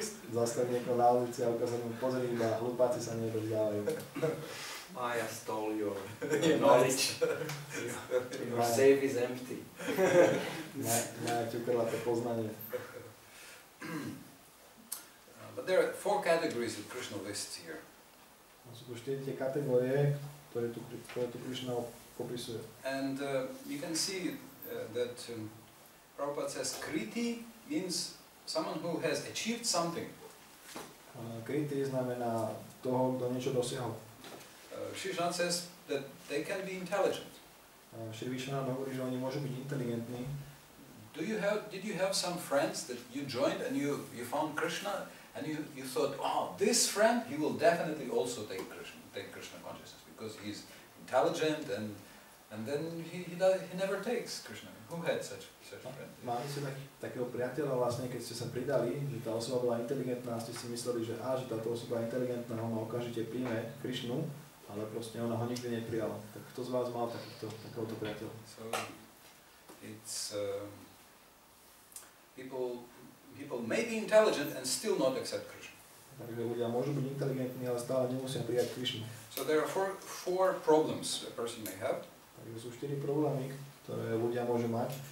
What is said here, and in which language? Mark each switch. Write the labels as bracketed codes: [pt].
[sk] Zastav niekoho na ulici a ukázať mu, pozri, iba hlupáci sa nedozdávajú. [en] Maya stole your knowledge. Your safe is empty. [sk] Maya ti ukradla to poznanie. [en] But there are 4 categories that Krishna lists here. [sk] Sú tu 4 kategórie, ktoré tu Krišna popisuje. [en] And you can see that Prabhupada says Kriti means someone who has achieved something. [sk] Kriti znamená toho, kto niečo dosiahol. [en] Sri Vishwanath says that they can be intelligent. [sk] Sri Vishwanath hovorí, že oni môžu byť inteligentní. [en] Did you have some friends that you joined and you found Krishna and you thought, oh, this friend, he will definitely also take Krishna consciousness because he's intelligent and then he never takes Krishna. Who had such a friend? [sk] Mali ste takého priateľa vlastne, keď ste sa pridali, že tá osoba bola inteligentná a ste si mysleli, že že táto osoba je inteligentná, ona okamžite príjme Krišnu, ale proste ona ho nikdy neprijala. Tak kto z vás mal takéhoto priateľa? [en] So it's people may be intelligent and still not accept Krishna. [sk] Takže ľudia môžu byť inteligentní, ale stále nemusia prijať Krišnu. [en] So there are four problems a person may have. [sk] Takže sú 4 problémy, ktoré ľudia môžu mať.